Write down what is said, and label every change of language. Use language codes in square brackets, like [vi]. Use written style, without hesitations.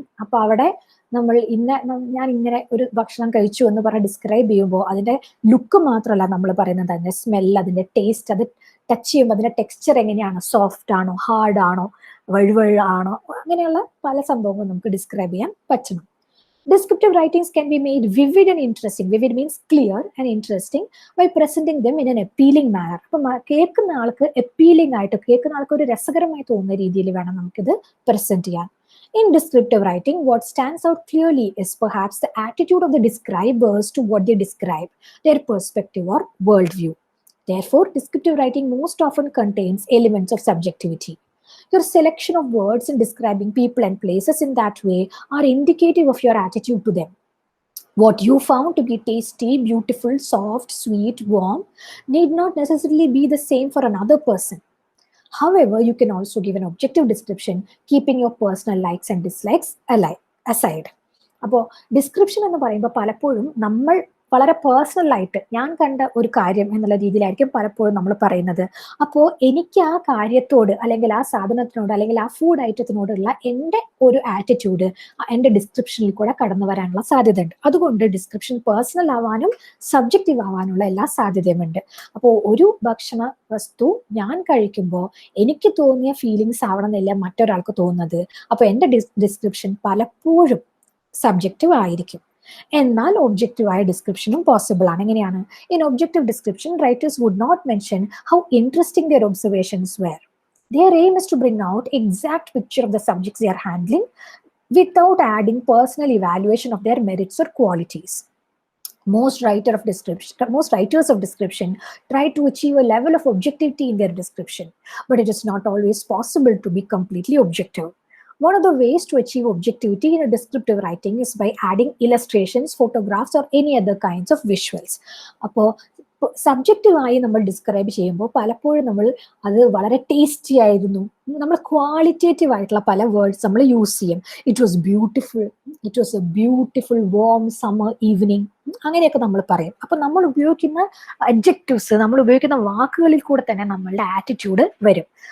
[ml] അപ്പൊ അവിടെ ഞാൻ ഇങ്ങനെ ഒരു ഭക്ഷണം കഴിച്ചു എന്ന് പറഞ്ഞ് ഡിസ്ക്രൈബ് ചെയ്യുമ്പോൾ അതിന്റെ ലുക്ക് മാത്രമല്ല നമ്മൾ പറയുന്നത്, അതിന്റെ സ്മെൽ, അതിന്റെ ടേസ്റ്റ്, അത് ടച്ച് ചെയ്യുമ്പോൾ അതിന്റെ ടെക്സ്ചർ എങ്ങനെയാണ്, സോഫ്റ്റ് ആണോ, ഹാർഡ് ആണോ, വഴുവഴാണോ, അങ്ങനെയുള്ള പല സംഭവങ്ങളും നമുക്ക് ഡിസ്ക്രൈബ് ചെയ്യാൻ പറ്റണം. [en] Descriptive writings can be made vivid and interesting. Vivid means clear and interesting by presenting them in an appealing manner. [ml] അപ്പം കേൾക്കുന്ന ആൾക്ക് appealing ആയിട്ട്, കേൾക്കുന്ന ആൾക്ക് ഒരു രസകരമായി തോന്നുന്ന രീതിയിൽ വേണം നമുക്കിത് പ്രസന്റ് ചെയ്യാൻ. [en] In descriptive writing, what stands out clearly is perhaps the attitude of the describers to what they describe, their perspective or worldview. Therefore, descriptive writing most often contains elements of subjectivity. Your selection of words in describing people and places in that way are indicative of your attitude to them. What you found to be tasty, beautiful, soft, sweet, warm need not necessarily be the same for another person. However, you can also give an objective description, keeping your personal likes and dislikes aside. [ml] അപ്പോൾ description എന്ന് പറയുമ്പോൾ പലപ്പോഴും നമ്മൾ വളരെ personal ആയിട്ട് ഞാൻ കണ്ട ഒരു കാര്യം എന്നുള്ള രീതിയിലായിരിക്കും പലപ്പോഴും നമ്മൾ പറയുന്നത്. അപ്പോൾ എനിക്ക് ആ കാര്യത്തോട് അല്ലെങ്കിൽ ആ സാധനത്തിനോട് അല്ലെങ്കിൽ ആ ഫുഡ് ഐറ്റത്തിനോടുള്ള എൻ്റെ ഒരു ആറ്റിറ്റ്യൂഡ് എൻ്റെ ഡിസ്ക്രിപ്ഷനിൽ കൂടെ കടന്നു വരാനുള്ള സാധ്യതയുണ്ട്. അതുകൊണ്ട് ഡിസ്ക്രിപ്ഷൻ പേഴ്സണൽ ആവാനും സബ്ജക്റ്റീവ് ആവാനുള്ള എല്ലാ സാധ്യതയുമുണ്ട്. അപ്പോൾ ഒരു ഭക്ഷണ വസ്തു ഞാൻ കഴിക്കുമ്പോൾ എനിക്ക് തോന്നിയ ഫീലിങ്സ് ആവണമെന്നില്ല മറ്റൊരാൾക്ക് തോന്നുന്നത്. അപ്പോൾ എൻ്റെ ഡിസ്ക്രിപ്ഷൻ പലപ്പോഴും സബ്ജക്റ്റീവ് ആയിരിക്കും. എന്നാൽ ഒബ്ജക്റ്റീവായ ഡിസ്ക്രിപ്ഷനും പോസിബിൾ ആണ്. എങ്ങനെയാണ്? [en] In objective description writers would not mention how interesting their observations were. Their aim is to bring out exact picture of the subjects they are handling without adding personal evaluation of their merits or qualities. Most writers of description try to achieve a level of objectivity in their description, but it is not always possible to be completely objective. One of the ways to achieve objectivity in a descriptive writing is by adding illustrations, photographs, or any other kinds of visuals. [ml] അപ്പോൾ സബ്ജക്റ്റീവായി നമ്മൾ describe ചെയ്യുമ്പോൾ പലപ്പോഴും നമ്മൾ അത് വളരെ tasty ആയിരുന്നു, നമ്മൾ qualitative ആയിട്ടുള്ള പല വേർഡ്സ് നമ്മൾ യൂസ് ചെയ്യും. [en] it was a beautiful warm summer evening, [ml] അങ്ങനെയൊക്കെ നമ്മൾ പറയും. അപ്പൊ നമ്മൾ ഉപയോഗിക്കുന്ന അഡ്ജക്റ്റീവ്സ്, നമ്മൾ ഉപയോഗിക്കുന്ന വാക്കുകളിൽ കൂടെ തന്നെ നമ്മളുടെ ആറ്റിറ്റ്യൂഡ് വരും.